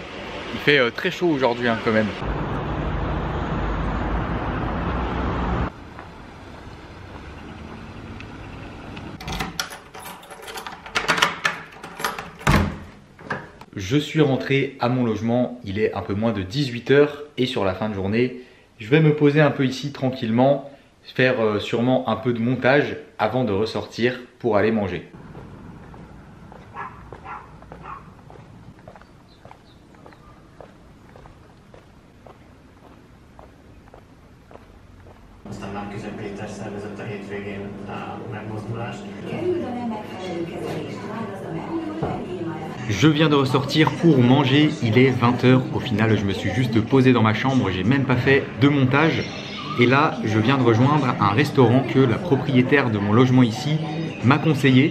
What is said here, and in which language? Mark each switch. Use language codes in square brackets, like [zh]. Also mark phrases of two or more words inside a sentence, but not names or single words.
[fr] Il fait très chaud aujourd'hui, hein, quand même. Je suis rentré à mon logement, il est un peu moins de 18 h et sur la fin de journée, je vais me poser un peu ici tranquillement, faire sûrement un peu de montage avant de ressortir pour aller manger. [hu] Aztán Márki-Zay Péter szervezett a hétvégén megmozdulást. [fr] Je viens de ressortir pour manger, il est 20 h. Au final, je me suis juste posé dans ma chambre, j'ai même pas fait de montage. Et là, je viens de rejoindre un restaurant que la propriétaire de mon logement ici m'a conseillé.